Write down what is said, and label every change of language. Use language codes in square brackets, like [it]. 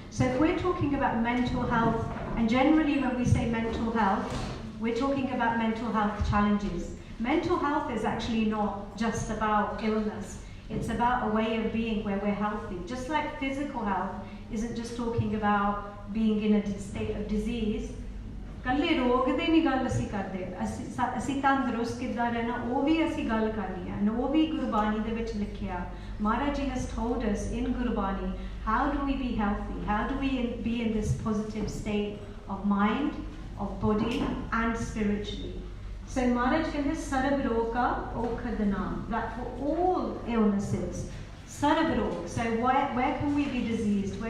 [en] So if we're talking about mental health, and generally when we say mental health, we're talking about mental health challenges. Mental health is actually not just about illness. It's about a way of being where we're healthy. Just like physical health isn't just talking about being in a state of disease. [pa] ਕੱਲੇ ਰੋਗ ਦੇ ਨਹੀਂ ਗੱਲ ਅਸੀਂ ਕਰਦੇ, ਅਸੀਂ ਤੰਦਰੁਸਤ ਕਿੱਦਾਂ ਰਹਿਣਾ ਉਹ ਵੀ ਅਸੀਂ ਗੱਲ ਕਰਨੀ ਹੈ, ਉਹ ਵੀ ਗੁਰਬਾਣੀ ਦੇ ਵਿੱਚ ਲਿਖਿਆ. [en] Maharaj Ji has told us in Gurbani, how do we be healthy? How do we be in this positive state of mind, of body and spiritually? So Maharaj says [pa] Sarabroga Okhadanam, [en] that for all illnesses, Sarabrog, so where can we be diseased?